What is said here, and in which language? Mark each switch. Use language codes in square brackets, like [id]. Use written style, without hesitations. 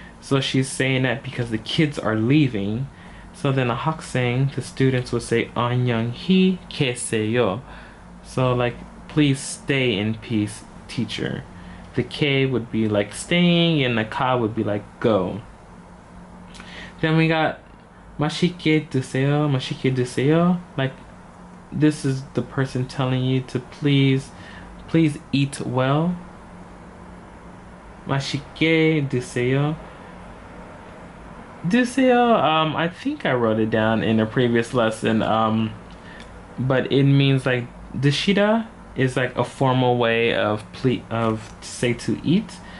[en] So she's saying that because the kids are leaving. So then a 학생, the students would say [ko] 안녕히 계세요. [en] So like, please stay in peace, teacher. The K would be like staying, and the Ka would be like go. Then we got [ko] 맛있게 드세요, 맛있게 드세요. [en] Like this is the person telling you to please eat well. [ko] 맛있게 드세요. [en] 드세요, I think I wrote it down in a previous lesson, but it means like 드시다 is like a formal way of say to eat.